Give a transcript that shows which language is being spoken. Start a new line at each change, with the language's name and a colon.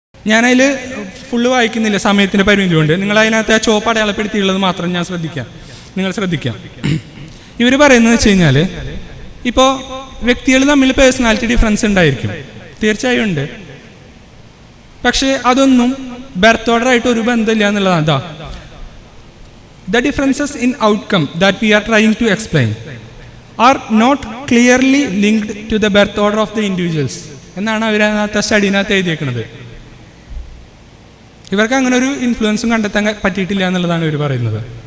Malayalam: ഞാനതിൽ ഫുള്ള് വായിക്കുന്നില്ല, സമയത്തിൻ്റെ പരിമിതി കൊണ്ട്. നിങ്ങൾ അതിനകത്ത് ആ ചോപ്പ് അടയാളപ്പെടുത്തിയുള്ളത് മാത്രം നിങ്ങൾ ശ്രദ്ധിക്കാം. ഇവർ പറയുന്നത് വെച്ച് കഴിഞ്ഞാൽ, ഇപ്പോൾ വ്യക്തികൾ തമ്മിൽ പേഴ്സണാലിറ്റി ഡിഫറൻസ് ഉണ്ടായിരിക്കും, തീർച്ചയായും ഉണ്ട്. പക്ഷേ അതൊന്നും ബർത്ത് ഓർഡർ ആയിട്ട് ഒരു ബന്ധമില്ല എന്നുള്ളതാണ്.
English: The differences in outcome that we are trying to explain are not clearly linked to the birth order of the individuals
Malayalam: എന്നാണ് അവരതിനകത്ത് സ്റ്റഡീനകത്ത് എഴുതിയേക്കുന്നത്. ഇവർക്ക് അങ്ങനെ ഒരു ഇൻഫ്ലുവൻസും കണ്ടെത്താൻ പറ്റിയിട്ടില്ല എന്നുള്ളതാണ് ഇവർ പറയുന്നത്.